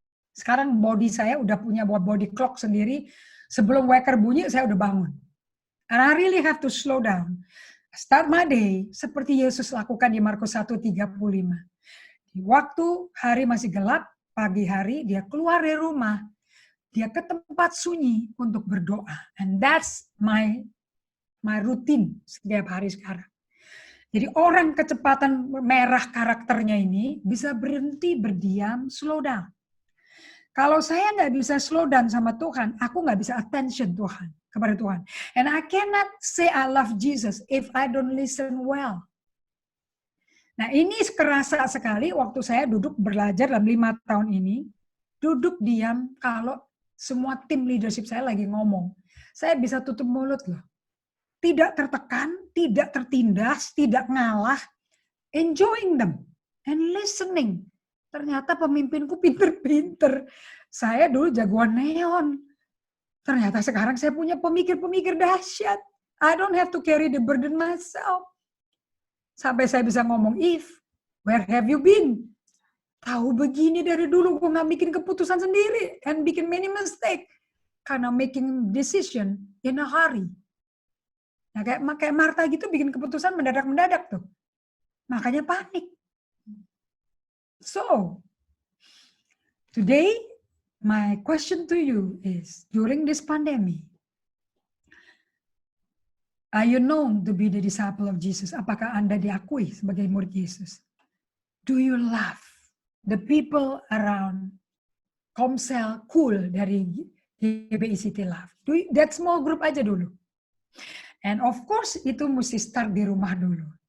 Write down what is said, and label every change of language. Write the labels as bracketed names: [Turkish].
[Indonesian] Sekarang body saya udah punya body clock sendiri. Sebelum waker bunyi, saya udah bangun. [English] And I really have to slow down. Start my day [Indonesian] seperti Yesus lakukan di Markus 1:35. Di waktu hari masih gelap, pagi hari, dia keluar dari rumah. Dia ke tempat sunyi untuk berdoa. [English] And that's my routine [Indonesian] setiap hari sekarang. Jadi orang kecepatan merah karakternya ini bisa berhenti, berdiam, [English] slow down. [Indonesian] Kalau saya nggak bisa [English] slow down [Indonesian] sama Tuhan, aku nggak bisa attention kepada Tuhan. [English] And I cannot say I love Jesus if I don't listen well. [Indonesian] Nah ini kerasa sekali waktu saya duduk belajar dalam 5 tahun ini, duduk diam kalau semua tim leadership saya lagi ngomong. Saya bisa tutup mulut loh. Tidak tertekan, tidak tertindas, tidak ngalah, [English] enjoying them and listening. [Indonesian] Ternyata pemimpinku pinter-pinter. Saya dulu jagoan neon. Ternyata sekarang saya punya pemikir-pemikir dahsyat. [English] I don't have to carry the burden myself. [Indonesian] Sampai saya bisa ngomong, [English] If, where have you been? [Indonesian] Tahu begini dari dulu, gue gak bikin keputusan sendiri. And bikin [English] many mistake. [Indonesian] Karena [English] making decision in a hurry. [Indonesian] Nah, kayak Martha gitu bikin keputusan mendadak-mendadak tuh. Makanya panik. [English] So, today, my question to you is, during this pandemic, are you known to be the disciple of Jesus? [Indonesian] Apakah Anda diakui sebagai murid Yesus? [English] Do you love the people around Komsel Cool dari GBI City Love? That small group [Indonesian] aja dulu. And of course, itu mesti start di rumah dulu.